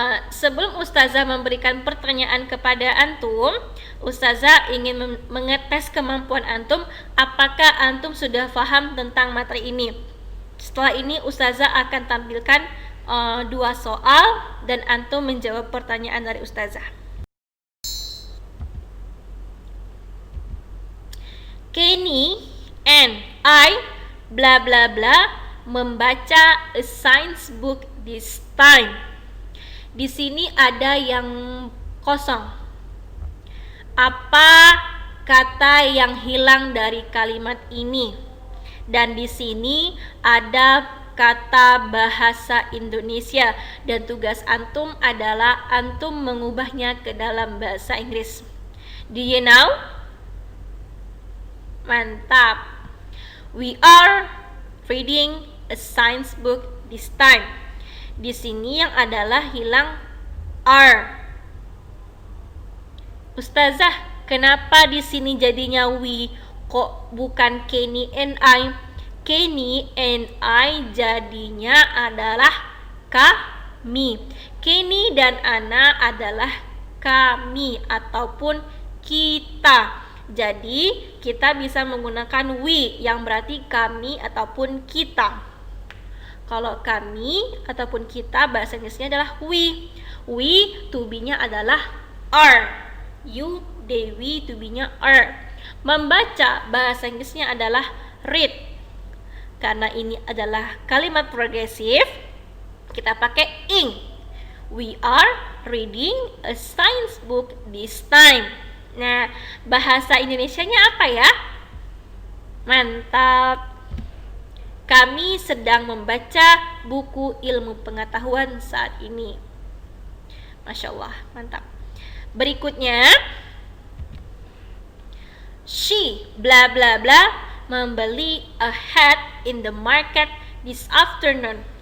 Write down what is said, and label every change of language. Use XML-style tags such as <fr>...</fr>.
<id>Sebelum Ustazah memberikan pertanyaan kepada antum, Ustazah ingin mengetes kemampuan antum, apakah antum sudah paham tentang materi ini. Setelah ini Ustazah akan tampilkan 2 soal dan antum menjawab pertanyaan dari Ustazah.</id> <en>Kenny and I bla bla bla</en> <id>membaca</id> <en>a science book this time.</en> <id>Di sini ada yang kosong. Apa kata yang hilang dari kalimat ini? Dan di sini ada kata bahasa Indonesia dan tugas antum adalah antum mengubahnya ke dalam bahasa Inggris.</id> <en>Do you know?</en> <id>Mantap.</id> <en>We are reading a science book this time.</en> <id>Di sini yang adalah hilang are. Ustazah, kenapa di sini jadinya we kok bukan Kenny and I? Kenny and I jadinya adalah kami. Kenny dan Ana adalah kami ataupun kita. Jadi kita bisa menggunakan we yang berarti kami ataupun kita. Kalau kami ataupun kita bahasa Inggrisnya adalah we. We to be-nya adalah are. You, they, we to be-nya are. Membaca bahasa Inggrisnya adalah read. Karena ini adalah kalimat progresif, kita pakai ing.</id> <en>We are reading a science book this time.</en> <id>Nah, bahasa Indonesianya apa ya? Mantap. Kami sedang membaca buku ilmu pengetahuan saat ini. Masya Allah, mantap. Berikutnya,</id> <en>she bla bla bla membeli a hat in the market this afternoon.</en>